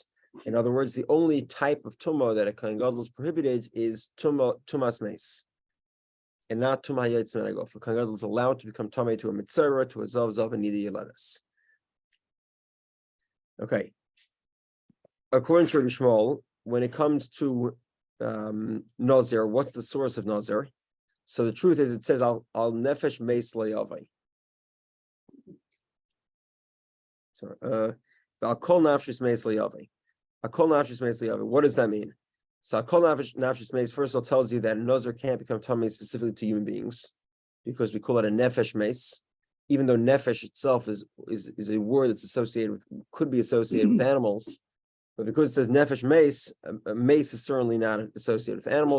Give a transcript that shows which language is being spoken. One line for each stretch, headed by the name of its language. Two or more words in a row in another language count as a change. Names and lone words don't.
English: In other words, the only type of tumah that a
Hebrew: כהן גדול
English: is prohibited is
Hebrew: טומאת מת,
English: and not
Hebrew: טומאה יץ מנגף.
English: A
Hebrew: כהן גדול
English: is allowed to become tamei to a mitzvah, to a zav, and
Hebrew: נדה יולדת.
English: Okay. According to Rabbi Shmuel, when it comes to Nazir, what's the source of Nazir? So the truth is, it says
Hebrew: על נפש מת לא יבא.
English: Sorry,
Hebrew: על כל נפשת מת לא יבא. על כל נפשת מת לא יבא.
English: What does that mean? So
Hebrew: על כל נפשת מת
English: first of all tells you that a Nazir can't become tamei specifically to human beings because we call it a
Hebrew: נפש מת,
English: even though nefesh itself is a word that's associated with, could be associated with animals. But because it says
Hebrew: נפש מת,
English: meis is certainly not associated with animals.